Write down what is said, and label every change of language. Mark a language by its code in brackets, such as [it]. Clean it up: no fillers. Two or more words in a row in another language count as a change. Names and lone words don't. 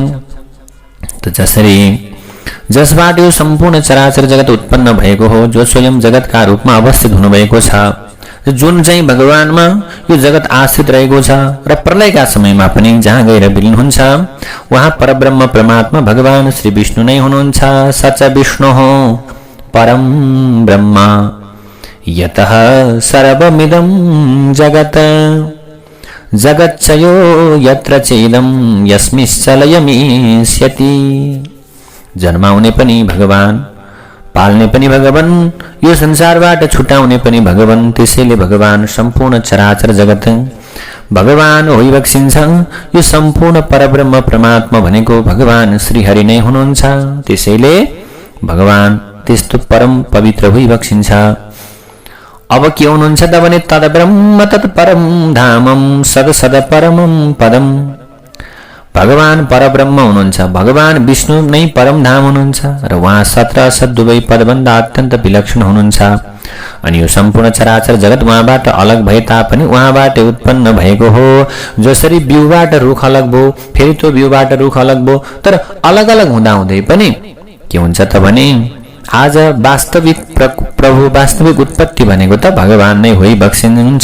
[ne] त जसबाट यो सम्पूर्ण चराचर जगत उत्पन्न भएको हो, जो स्वयं जगतका रूपमा अवस्थित हुनुभएको छ, जुन चाहिँ भगवानमा यो जगत आश्रित रहेको छ र प्रलयका समयमा पनि जहाँ गएर विलीन हुन्छ वहाँ परब्रह्म परमात्मा भगवान श्री विष्णु नै हुनुहुन्छ। [sa] सच विष्णु हो परम ब्रह्म यतः सर्वमिदं जगत जगच्चयो यत्र चेदं यस्मिश्चलयमिष्यति। [ne] जन्माउने पनि भगवान, पाल्ने पनि भगवान, यो संसारबाट छुटाउने पनि भगवान। त्यसैले भगवान सम्पूर्ण चराचर जगत भगवान होइबक्सिन्छ। यो सम्पूर्ण परब्रह्म परमात्मा भनेको भगवान श्रीहरि नै हुनुहुन्छ। त्यसैले भगवान त्यस्तो परम पवित्र होइबक्सिन्छ। अब के हुनुहुन्छ त भने [sa] तद ब्रह्म तत् परम धामम सद सद परमम पदम। [ne] भगवान परब्रह्म हुनुहुन्छ, भगवान विष्णु नै परम धाम हुनुहुन्छ र उहाँ सत र असत दुवै पदभन्दा अत्यन्त विलक्षण हुनुहुन्छ। अनि यो सम्पूर्ण चराचर जगत उहाँबाट अलग भए तापनि उहाँबाट उत्पन्न भएको हो। जसरी बिउबाट रुख अलग भयो, फेरि त्यो बिउबाट रुख अलग भयो, तर अलग अलग हुँदाहुँदै पनि के हुन्छ त भने आज वास्तविक प्रभु वास्तविक उत्पत्ति भनेको त भगवान नै होइबक्सिनुहुन्छ।